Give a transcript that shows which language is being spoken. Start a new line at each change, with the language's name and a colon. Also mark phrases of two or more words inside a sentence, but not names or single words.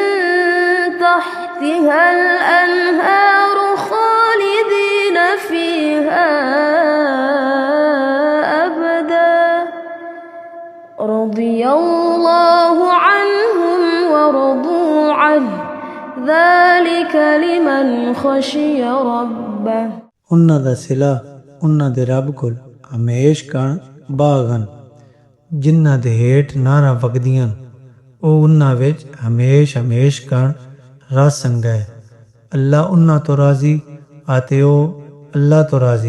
Arabic: تحتها الأنهار خالدين فيها أبدا رضي الله عنهم ورضوا عنه ذلك لمن خشي ربه
Punjabi: ਉਹਨਾਂ ਦਾ ਸਿਲਾ ਉਹਨਾਂ ਦੇ ਰੱਬ ਕੋਲ ਹਮੇਸ਼ ਕਣ ਬਾਗਨ ਜਿਨ੍ਹਾਂ ਦੇ ਹੇਠ ਨਾਰਾਂ ਵਗਦੀਆਂ ਉਹ ਉਹਨਾਂ ਵਿੱਚ ਹਮੇਸ਼ ਕਣ ਰਸ ਸੰਗੈ ਅੱਲਾ ਉਹਨਾਂ ਤੋਂ ਰਾਜ਼ੀ ਅਤੇ ਉਹ ਅੱਲਾ ਤੋਂ ਰਾਜ਼ੀ।